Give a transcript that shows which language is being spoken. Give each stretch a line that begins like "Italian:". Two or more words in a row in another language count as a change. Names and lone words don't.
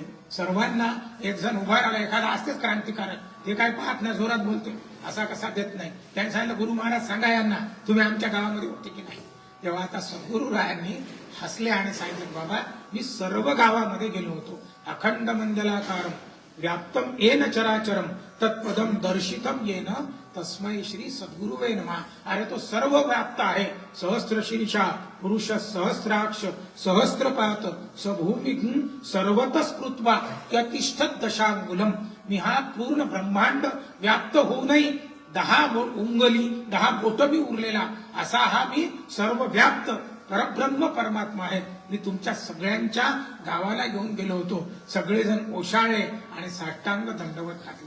Marathi: सर्वांना एक जण उभा राहिला, एखादा असतेच क्रांतिकारक, ते काय पाहत नाही, जोरात बोलते, असा कसा देत नाही. त्यांनी सांगितलं गुरु महाराज सांगा यांना तुम्ही आमच्या गावामध्ये होते की नाही. तेव्हा आता सद्गुरुरायांनी हसले आणि सांगितलं बाबा मी सर्व गावामध्ये गेलो होतो,
Sanskrit: अखंड मंडलाकारम व्याप्तम येन चराचरम तत्पदम दर्शितम येन तस्मै श्री सद्गुरुवे नमः.
Marathi: अरे तो सर्व व्याप्त आहे,
Sanskrit: सहस्त्र शीर्षा पुरुष सहस्राक्ष सहस्त्रपात सभूमि सर्वतस्कृत्वा यतिष्ठत दशांगुलम.
Marathi: मी हा पूर्ण ब्रह्मांड व्याप्त होऊनही 10 उंगली 10 बोट बी उरलेला असा हा मी सर्व व्याप्त परब्रह्म परमात्मा आहे. मी तुमच्या सगळ्यांच्या गावाला घेऊन गेलो होतो. सगळेजण ओशाळले आणि साष्टांग दंडवत घातले.